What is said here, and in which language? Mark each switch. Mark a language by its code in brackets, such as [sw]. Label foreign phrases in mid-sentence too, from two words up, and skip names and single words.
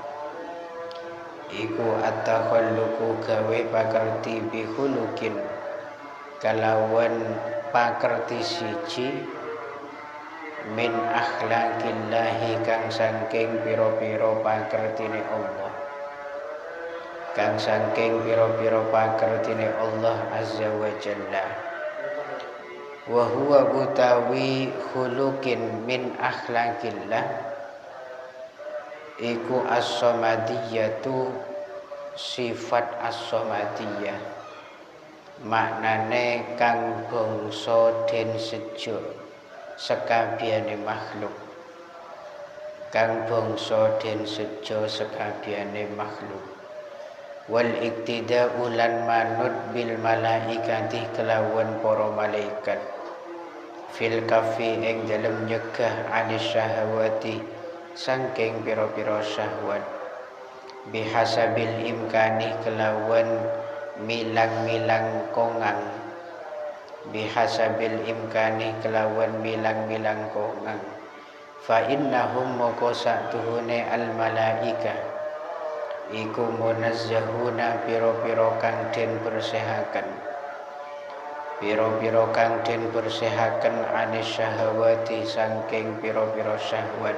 [jv] iku at-takhalluqu gawe pakerti bihulukin kalawan pakerti siji [ar] من أخلاق الله [jv] kang saking pira-pira pakertine Allah, kang saking pira-pira pakertine Allah [ar] عز وجل. وهو [jv] utawi [ar] خلق من أخلاق الله [jv] iku as-samadiyatu [ar] صفة الصمدية, [jv] maknane kang bangsa den sejo sekabehane makhluk, kang bangsa den sejo sekabehane makhluk. [ar] والاقتداء [jv] lan manut [ar] بالملائكة [jv] kelawan para malaikat [ar] في الكف [jv] ing dalem nyegah [ar] عن الشهوات [jv] saking pira-pira syahwat [ar] بحسب الإمكان [jv] kelawan milang-milang kongang, [ar] بحسب الإمكان [jv] kelawan milang-milang kongang. [ar] فإنهم [jv] moko saktuhune [ar] الملائكة [jv] iku munazzahuna pira-pira kang den bersehaken, pira-pira kang den bersehaken [ar] عن الشهوات [jv] saking pira-pira syahwat.